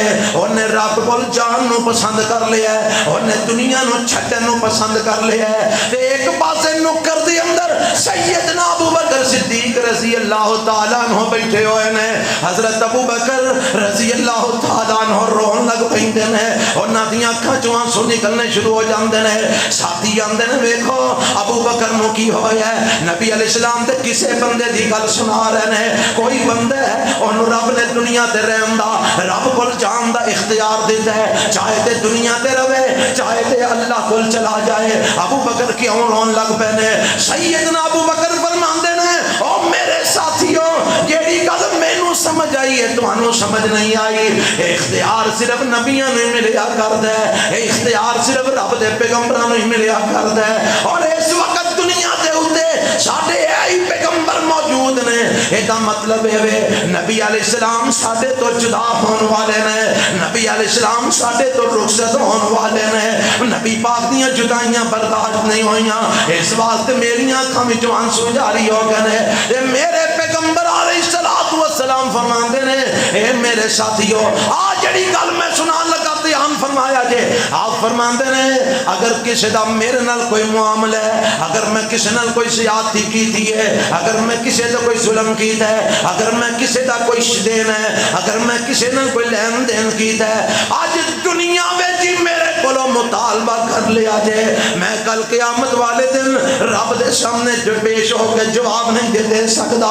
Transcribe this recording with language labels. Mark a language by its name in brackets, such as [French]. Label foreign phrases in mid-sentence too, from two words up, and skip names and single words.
[Punjabi] انہیں رب کول جان نو پسند کر لیا ہے, انہیں دنیا نو چھٹن نو پسند کر لیا ہے. تے ایک پاسے نکر دے اندر سیدنا ابو بکر صدیق [Arabic] رضی اللہ تعالیٰ عنہ [Punjabi] بیٹھے ہوئے نے. حضرت ابو بکر [Arabic] رضی اللہ تعالیٰ عنہ [Punjabi] رون لگ پیندے نے, انہاں دیاں اکھاں چوں آنسو نکلنے شروع ہو جاندے نے. ساتھی آندے نے ویکھو ابو بکر نو کی ہویا ہے. نبی [Arabic] علیہ السلام [Punjabi] تے کسے بندے دی گل سنا رہے نے, کوئی بندہ ہے انہوں رب نے دنیا تے رہن دا رب کول جان دا اختیار دیتا ہے, چاہے تے دنیا تے رہے چاہے تے اللہ کول چلا جائے. ابو بکر کیوں رون لگ پے نے؟ سیدنا ابو بکر فرماندے نے او میرے ساتھیو جیڑی گل مینوں سمجھ آئی ہے تانوں سمجھ نہیں آئی. اختیار صرف نبیاں نوں ملیا کردا ہے, اختیار صرف رب دے پیغمبراں نوں ملیا کردا ہے. اور اس وقت دنیا دے اوتے ساڈے اے پیغمبر موجود نے. ایدا مطلب ہے نبی [Arabic] علیہ السلام [Punjabi] ساڈے تو جدا ہون والے نے, نبی [Arabic] علیہ السلام [Punjabi] ساڈے تو رخصت ہون والے نے. نبی پاک دیاں جدائیاں برداشت نہیں ہوئیاں, اس واسطے میری آنکھاں وچوں آنسو جاری ہو گئے نے. تے میرے پیغمبر [Arabic] علیہ الصلوۃ والسلام [Punjabi] فرماندے نے اے میرے ساتھیو آ جڑی گل میں سنان لگا دھیان فرمایا جے. آپ فرماندے نے اگر کسی دا میرے نال کوئی معاملہ ہے, اگر میں کسی نال کوئی زیادتی کیتی ہے, اگر میں کسی دا کوئی ظلم کیتا ہے, اگر میں کسی دا کوئی شدین ہے, اگر میں کسی نال کوئی لین دین کیتا ہے, آج دنیا وچ میرے کولو مطالبہ کر لیا جے, میں کل قیامت والے دن رب دے سامنے جو پیش ہو کے جواب نہیں دے سکدا.